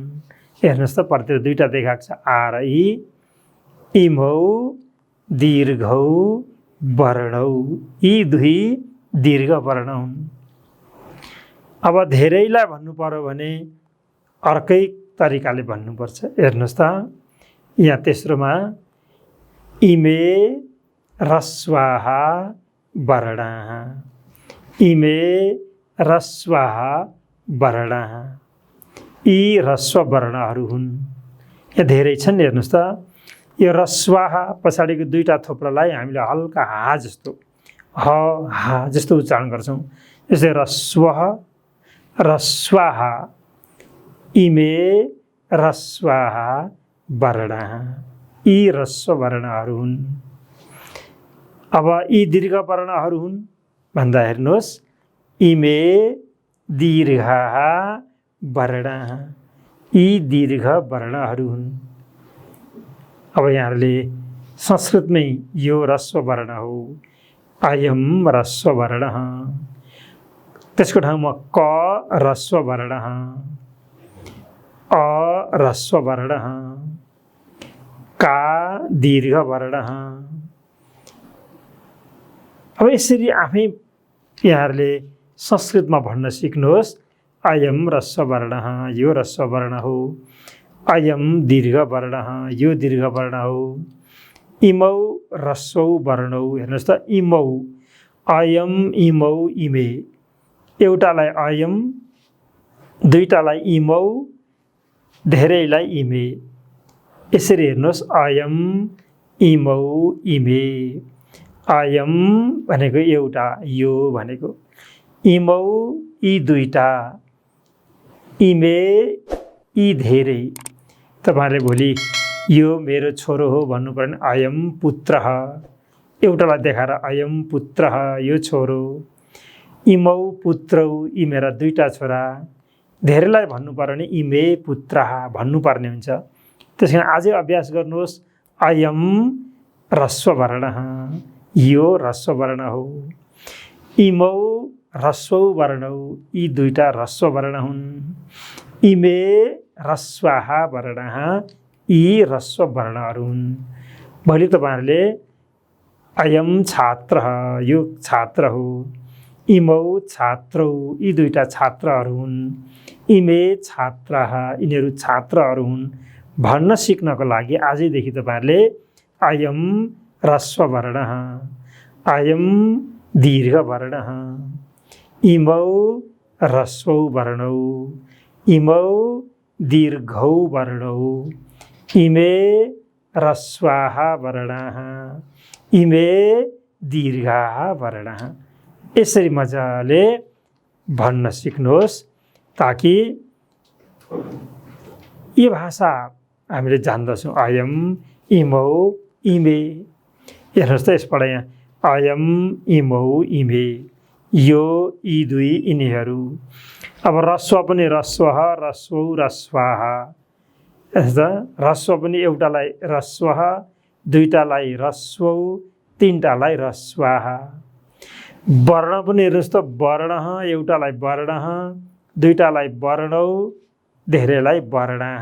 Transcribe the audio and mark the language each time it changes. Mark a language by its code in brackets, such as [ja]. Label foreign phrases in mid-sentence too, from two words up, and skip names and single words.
[ne] हेर्नुहोस् त, प्रत्यय दुईटा देखाएको छ, आ र इ। [sa] इमौ दीर्घौ वर्णौ, [ne] यी दुई दीर्घ वर्ण हुन्। अब धेरैलाई भन्नु पर्यो भने अर्कै तरिकाले भन्नुपर्छ। हेर्नुहोस् त, यहाँ तेस्रोमा [sa] इमे ह्रस्वाः वर्णाः, इमे ह्रस्वाः वर्णाः, [ne] यी ह्रस्व वर्णहरू हुन्। यहाँ धेरै छन्। हेर्नुहोस् त, यो ह्रस्वाः पछाडिको दुईटा थोप्रोलाई हामीले हल्का हा जस्तो, हा जस्तो उच्चारण गर्छौँ। [sa] जस्तै ह्रस्वः, ह्रस्वाः, इमे ह्रस्वाः वर्णाः, [ne] यी ह्रस्व वर्णहरू हुन्। अब यी दीर्घ वर्णहरू हुन् भन्दा हेर्नुहोस्, [sa] इमे दीर्घाः वर्णाः, [ne] यी दीर्घ वर्णहरू हुन्। अब यहाँहरूले संस्कृतमै यो ह्रस्व वर्ण हो, [sa] अयम ह्रस्व वर्णः। [ne] त्यसको ठाउँमा [sa] क ह्रस्व वर्णः, अ ह्रस्व वर्णः, का दीर्घ वर्णः। [ne] अब यसरी आफै यहाँहरूले संस्कृतमा भन्न सिक्नुहोस्, [sa] अयम ह्रस्व वर्णः, [ne] यो ह्रस्व वर्ण हो। [sa] अयम दीर्घ वर्णः, [ne] यो दीर्घ वर्ण हो। [sa] इमौ ह्रस्वौ वर्णौ। [ne] हेर्नुहोस् त, [sa] इमौ, अयम इमौ इमे, [ne] एउटालाई अयम, दुईटालाई इमौ, धेरैलाई इमे। यसरी हेर्नुहोस्, [sa] अयम इमौ इमे। [ne] अयम भनेको एउटा, यो भनेको, इमौ यी दुईटा, इमे यी धेरै। तपाईहरुले भोलि यो मेरो छोरो हो भन्नु पर्यो भने [sa] अयम पुत्रः, [ne] एउटालाई देखाएर [sa] अयम पुत्रः, [ne] यो छोरो। [sa] इमौ पुत्रौ, [ne] यी मेरा दुईटा छोरा। धेरैलाई भन्नु पर्यो भने [sa] इमे पुत्रः [ne] भन्नुपर्ने हुन्छ। त्यस कारण आजै अभ्यास गर्नुहोस्। [sa] अयम ह्रस्व वर्णः, [ne] यो ह्रस्व वर्ण हो। [sa] इमौ ह्रस्वौ वर्णौ, [ne] यी दुईटा ह्रस्व वर्ण हुन्। [sa] इमे ह्रस्वाः वर्णः, [ne] यी ह्रस्व वर्णहरू हुन्। भोलि तपाईहरुले [sa] अयम छात्रः, [ne] यो छात्र हो। [sa] इमौ छात्रौ, [ne] यी दुईटा छात्रहरू हुन्। [sa] इमे छात्राः, [ne] यिनीहरू छात्रहरू हुन् भन्न सिक्नको लागि आजैदेखि तपाईहरुले [sa] अयम ह्रस्व वर्णः, अयम दीर्घ वर्णः, इमौ ह्रस्वौ वर्णौ, इमौ दीर्घौ वर्णौ, इमे ह्रस्वाः वर्णाः, इमे दीर्घाः वर्णाः। [ne] यसरी मजाले भन्न सिक्नुहोस् ताकि यो भाषा हामीले जान्दछौँ। [sa] अयम, इमौ, इमे। [ne] हेर्नुहोस् त यसबाट यहाँ [sa] अयम, इमौ, इमे, [ne] यो, यी दुई, यिनीहरू। अब ह्रस्व पनि [sa] ह्रस्वः, ह्रस्वौ, ह्रस्वाः। [ne] ह्रस्व पनि एउटालाई ह्रस्वः, दुईटालाई ह्रस्वौ, तीनटालाई ह्रस्वाः। वर्ण पनि हेर्नुहोस् त वर्णः, एउटालाई वर्णः, दुईटालाई वर्णौ, धेरैलाई वर्णाः।